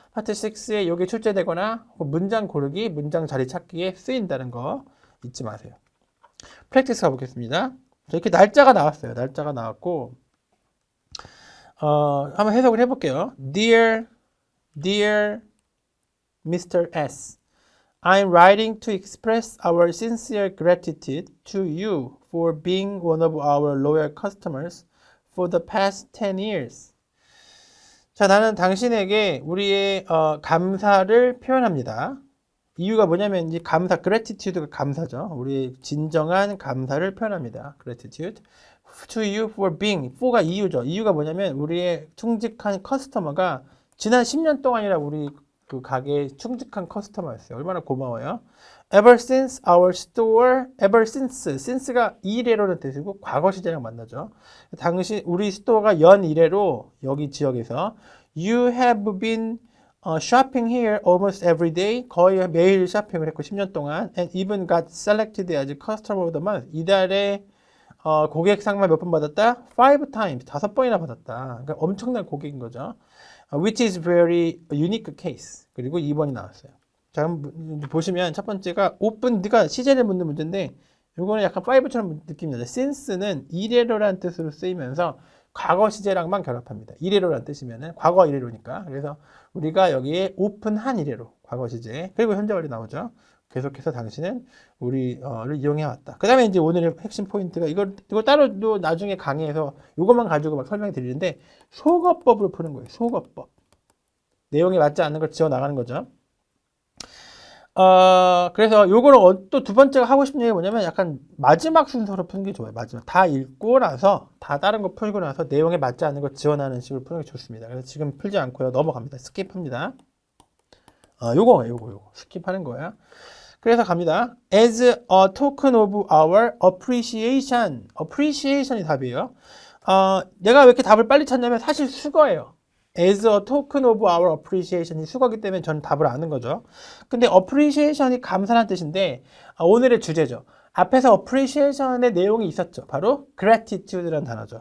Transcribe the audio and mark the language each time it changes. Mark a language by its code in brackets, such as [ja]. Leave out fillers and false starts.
[ko] 파트 6에 이게 출제되거나 문장 고르기, 문장 자리 찾기에 쓰인다는 거 잊지 마세요. 프랙티스 가보겠습니다. 이렇게 날짜가 나왔어요. 날짜가 나왔고, 한번 해석을 해볼게요. [en] Dear Mr. S, I'm writing to express our sincere gratitude to you for being one of our loyal customers for the past 10 years. [ko] 자, 나는 당신에게 우리의 감사를 표현합니다. 이유가 뭐냐면 이 감사, gratitude가 감사죠. 우리 진정한 감사를 표현합니다. [en] gratitude to you for being. [ko] for가 이유죠. 이유가 뭐냐면 우리의 충직한 커스터머가 지난 10년 동안이라 우리 그 가게의 충직한 커스터머였어요. 얼마나 고마워요. [en] Ever since our store, ever since가 [ko] 이래로는 뜻이고 과거 시제랑 만나죠. 당시 우리 스토어가 연 이래로 여기 지역에서 [en] you have been shopping here almost every day. [ko] 거의 매일 쇼핑을 했고 10년 동안 [en] and even got selected as customer of the month. [ko] 이달에 고객 상만 몇 번 받았다? [en] 5 times. [ko] 5번이나 받았다. 그러니까 엄청난 고객인 거죠. [en] Which is very unique case. [ko] 그리고 2번이 나왔어요. 자, 보시면 첫 번째가 opened가 시제를 묻는 문제인데 이거는 약간 5처럼 느낌이 나죠. since는 이래로라는 뜻으로 쓰이면서 과거 시제랑만 결합합니다. 이래로라는 뜻이면은 과거 이래로니까. 그래서 우리가 여기에 오픈한 이래로 과거 시제 그리고 현재 완료 나오죠. 계속해서 당신은 우리를 이용해 왔다. 그 다음에 이제 오늘의 핵심 포인트가 이거 따로 나중에 강의에서 이것만 가지고 막 설명해 드리는데 속어법으로 푸는 거예요. 속어법. 내용에 맞지 않는 걸 지워 나가는 거죠. 그래서 요거를 또 두 번째가 하고 싶은 얘기가 뭐냐면 약간 마지막 순서로 푸는 게 좋아요. 마지막. 다 읽고 나서, 다 다른 거 풀고 나서 내용에 맞지 않는 걸 지원하는 식으로 푸는 게 좋습니다. 그래서 지금 풀지 않고요. 넘어갑니다. 스킵합니다. 요거 스킵하는 거야. 그래서 갑니다. [en] As a token of our appreciation. [ko] appreciation이 답이에요. 내가 왜 이렇게 답을 빨리 찾냐면 사실 수거예요. [en] As a token of our appreciation [ko] 이 수거기 때문에 저는 답을 아는 거죠. 근데 appreciation이 감사라는 뜻인데 오늘의 주제죠. 앞에서 appreciation의 내용이 있었죠. 바로 gratitude라는 단어죠.